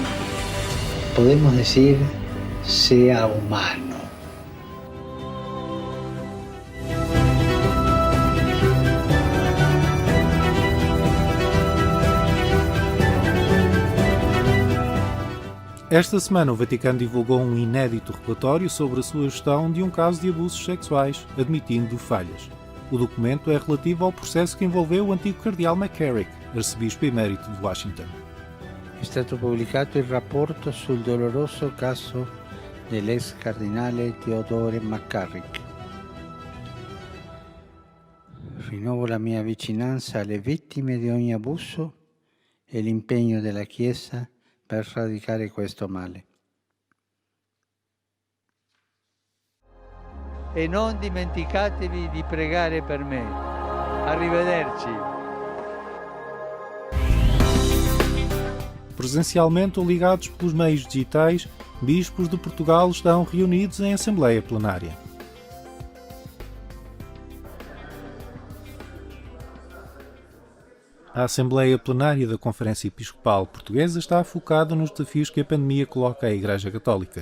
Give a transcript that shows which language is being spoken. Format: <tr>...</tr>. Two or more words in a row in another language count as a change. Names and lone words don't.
<es>Podemos decir, sea humano.</es> <pt>Esta semana o Vaticano divulgou um inédito relatório sobre a sua gestão de um caso de abusos sexuais, admitindo falhas. O documento é relativo ao processo que envolveu o antigo cardeal McCarrick, arcebispo emérito de Washington.</pt> <it>È stato pubblicato il rapporto sul doloroso caso dell'ex cardinale Theodore McCarrick. Rinnovo la mia vicinanza alle vittime di ogni abuso e l'impegno della Chiesa per sradicare questo male. E non dimenticatevi di pregare per me. Arrivederci.</it> <pt>Presencialmente ou ligados pelos meios digitais, bispos de Portugal estão reunidos em Assembleia Plenária. A Assembleia Plenária da Conferência Episcopal Portuguesa está focada nos desafios que a pandemia coloca à Igreja Católica.</pt>